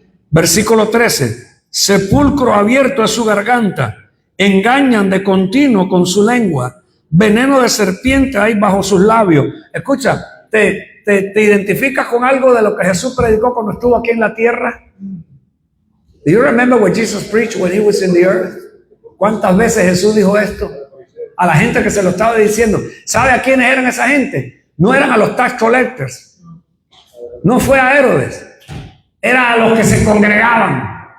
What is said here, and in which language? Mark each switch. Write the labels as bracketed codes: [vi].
[es] Versículo 13, sepulcro abierto es su garganta, engañan de continuo con su lengua, veneno de serpiente hay bajo sus labios. Escucha, te identificas con algo de lo que Jesús predicó cuando estuvo aquí en la tierra. [en] Do you remember what Jesus preached when he was in the earth? [es] ¿Cuántas veces Jesús dijo esto? A la gente que se lo estaba diciendo. ¿Sabe a quiénes eran esa gente? No eran a los [en] tax collectors. [es] No fue a Herodes. Era a los que se congregaban.